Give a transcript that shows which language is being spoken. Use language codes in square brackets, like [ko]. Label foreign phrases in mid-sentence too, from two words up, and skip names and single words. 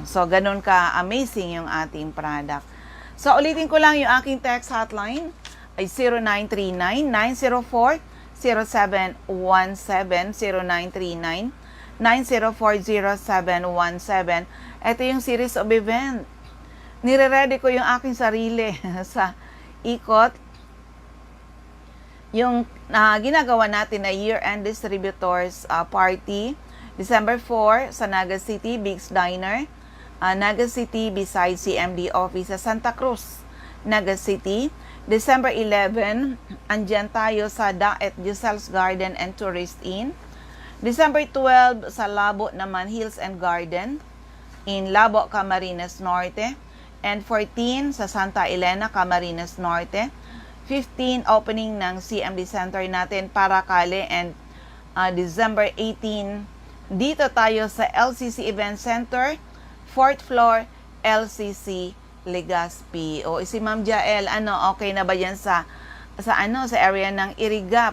[tl] So, ganun ka amazing yung ating product. So, ulitin ko lang yung aking [en] text hotline [tl] ay 0939-904-0717, 0939-904-0717. Ito yung [en] series of event. [tl] Nire-ready ko yung aking sarili sa ikot. Yung ginagawa natin na [en] year-end distributors party, [tl] December 4 sa Naga City, Big's Diner, Naga City beside CMD office sa Santa Cruz, Naga City. December 11, andyan tayo sa Daet Giselle's Garden and Tourist Inn. December 12 sa Labo naman, Hills and Garden in Labo, Camarines Norte. And 14 sa Santa Elena, Camarines Norte. 15 opening ng CMD Center natin, Paracale. And December 18, dito tayo sa LCC Event Center, 4th floor, LCC Legazpi. O si Ma'am Jael, okay na ba yan sa area ng Iriga?